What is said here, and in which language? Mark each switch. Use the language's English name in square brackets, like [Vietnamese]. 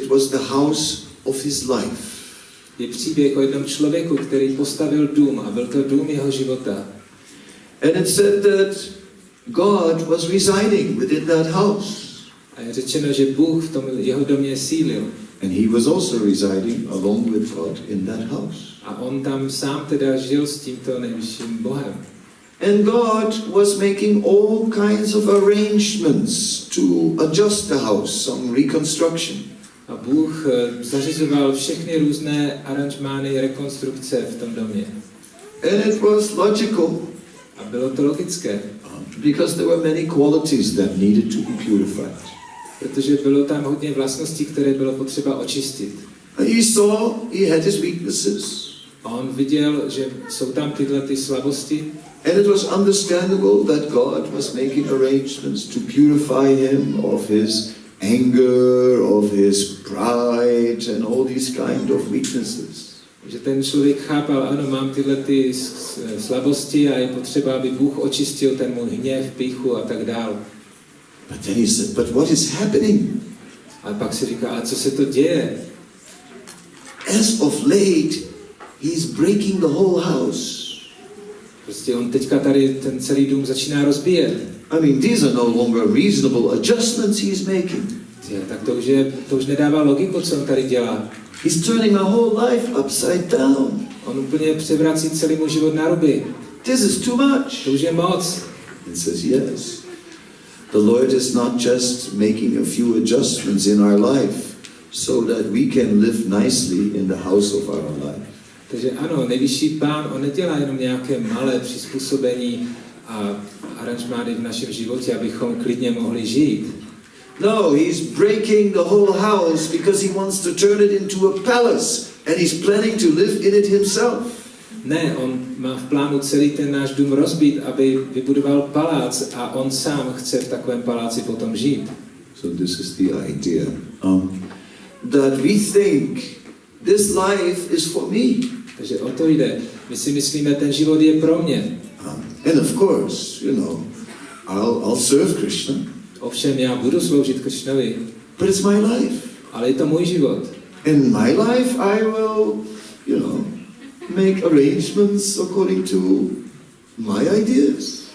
[English] It was the house of his life. [Czech] Je příběh o jednom člověku, který postavil dům a byl to dům jeho života. [English] And it said that God was residing within that house. [Czech] A je řečeno, že Bůh v tom jeho domě sílil. [English] And he was also residing along with God in that house. [Czech] A on tam sám teda žil s tímto nejvyšším Bohem. [English] And God was making all kinds of arrangements to adjust the house, some reconstruction. [Czech] A Bůh zařizoval všechny různé aranžmány, rekonstrukce v tom domě. [English] And it was logical. [Czech] A bylo to logické. [English] Because there were many qualities that needed to be purified. [Czech] Protože bylo tam hodně vlastností, které bylo potřeba očistit. [English] He saw he had his weaknesses. [Czech] A on viděl, že jsou tam tyhle ty slabosti. [English] And it was understandable that God was making arrangements to purify him of his anger, of his pride, and all these kind of weaknesses. [Czech] Že ten člověk chápal, ano, mám tyhle ty slabosti a je potřeba, aby Bůh očistil ten můj hněv, pýchu a tak dál. [English] But then he said, but what is happening? [Czech] A pak si říká, a co se to děje? [English] As of late, he's breaking the whole house. [Czech] Prostě on teďka tady ten celý dům začíná rozbíjet. [English] I mean, these are no longer reasonable adjustments he's making. [Czech] Tak to už nedává logiku, co on tady dělá. [English] He's turning my whole life upside down. [Czech] On úplně převrací celý můj život na ruby. [English] This is too much. [Czech] To už je moc. [English] It says, yes. The Lord is not just making a few adjustments in our life so that we can live nicely in the house of our life. [Czech] Takže ano, nejvyšší pán, on nedělá jenom nějaké malé přizpůsobení a aranžmány v našem životě, abychom klidně mohli žít. [English] No, he's breaking the whole house because he wants to turn it into a palace and he's planning to live in it himself. [Czech] Ne, on má v plánu celý ten náš dům rozbít, aby vybudoval palác a on sám chce v takovém paláci potom žít. [English] So this is the idea that we think this life is for me. [Czech] Takže o to jde. My si myslíme, ten život je pro mě. [English] And of course, you know, I'll serve Krishna. [Czech] Ovšem já budu sloužit Krishnovi, [English] But it's my life. [Czech] ale je to můj život. [English] In my life, I will, you know, make arrangements according to my ideas.